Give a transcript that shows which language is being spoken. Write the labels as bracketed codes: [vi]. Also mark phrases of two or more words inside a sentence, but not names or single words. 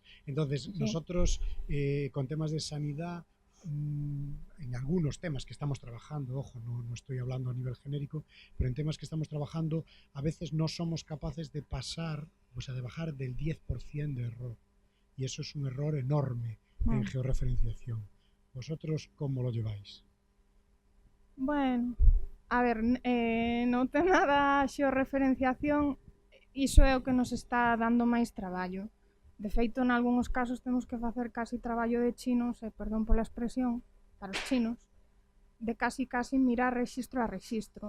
[es] Entonces, nosotros con temas de sanidad, en algunos temas que estamos trabajando, ojo, no estoy hablando a nivel genérico, pero en temas que estamos trabajando a veces no somos capaces de pasar, o sea, de bajar del 10% de error. Y eso es un error enorme en georreferenciación. ¿Vosotros cómo lo lleváis? Bueno, [gl] a ver, no tema da xeorreferenciación, iso é o que nos está dando máis traballo. De feito, en algúns casos temos que facer casi traballo de chinos, perdón pola expresión, para os chinos, de casi mirar rexistro a rexistro.